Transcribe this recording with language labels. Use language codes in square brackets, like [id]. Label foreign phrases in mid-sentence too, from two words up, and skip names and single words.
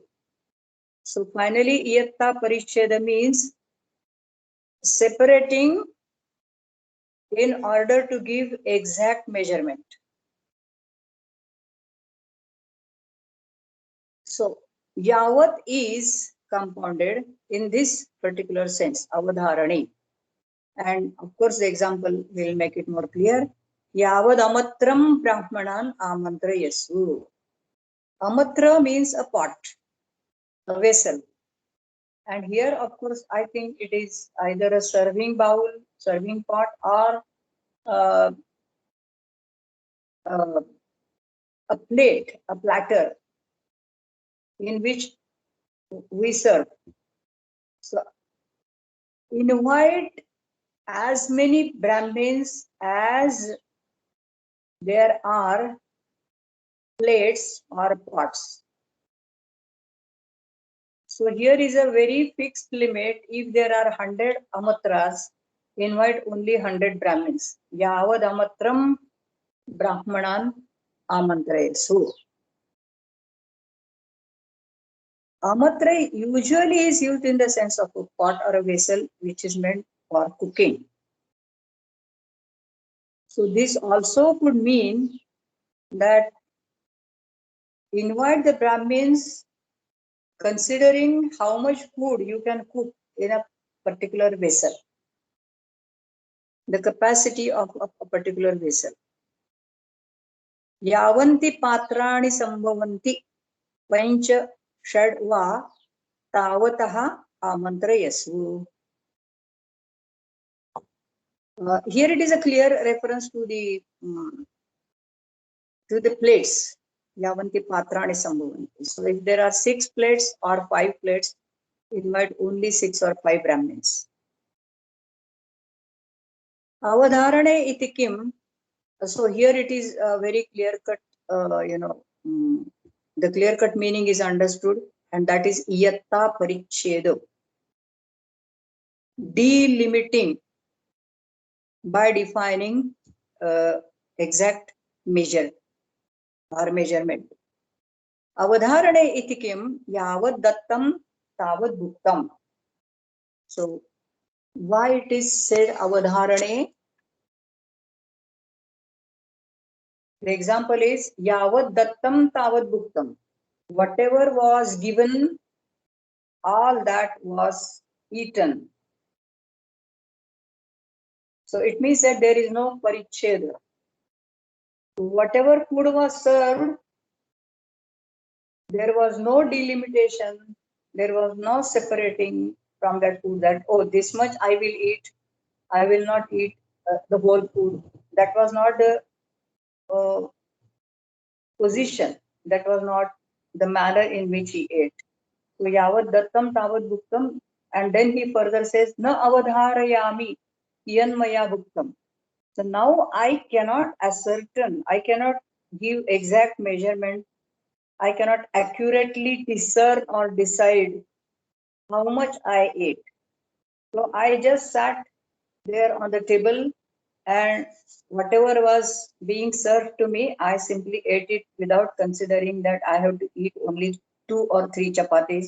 [en] So finally, [sa] iyatta paricheda [en] means separating in order to give exact measurement. So yavat is compounded in this particular sense, avadharane. And of course, the example will make it more clear. [sa] Yavad amatram brahmanan amantrayasu. [en] Amatra means a pot, a vessel. And here, of course, I think it is either a serving bowl, serving pot, or a plate, a platter in which we serve. So invite as many Brahmins as there are plates or pots. So here is a very fixed limit. If there are 100 amatras, invite only 100 Brahmins. [sa] Yavad amatram brahmanan amantrayesu. [en] Amatra usually is used in the sense of a pot or a vessel which is meant for cooking. So this also could mean that invite the Brahmins considering how much food you can cook in a particular vessel, the capacity of a particular vessel. [sa] Yavanti patrani sambhavanti pancha shadva tavataha amantrayasu. [en] Here it is a clear reference to the plates. [sa] Yavanti patrani sambhavanti. [en] So if there are 6 plates or 5 plates, invite only 6 or 5 Brahmins. [sa] Avadharane iti kim. [en] So here it is a very clear cut, the clear-cut meaning is understood, and that is [sa] iyatta paricheda. [en] Delimiting by defining exact measure or measurement. [sa] Avadharane iti kim yavad dattam tavad bhuktam. [en] So why it is said avadharane? The example is [sa] yavad dattam tavad bhuktam. [en] Whatever was given, all that was eaten. So it means that there is no paricheda. Whatever food was served, there was no delimitation, there was no separating from that food that, oh, this much I will eat, I will not eat the whole food. That was not the position, that was not the manner in which he ate. [sa] So yavad dattam tavad bhuktam, [en] and then he further says, [sa] na avadharayami yan maya bhuktam. [en] So now I cannot ascertain, I cannot give exact measurement, I cannot accurately discern or decide how much I ate. So I just sat there on the table, and whatever was being served to me, I simply ate it without considering that I have to eat only 2 or 3 chapatis.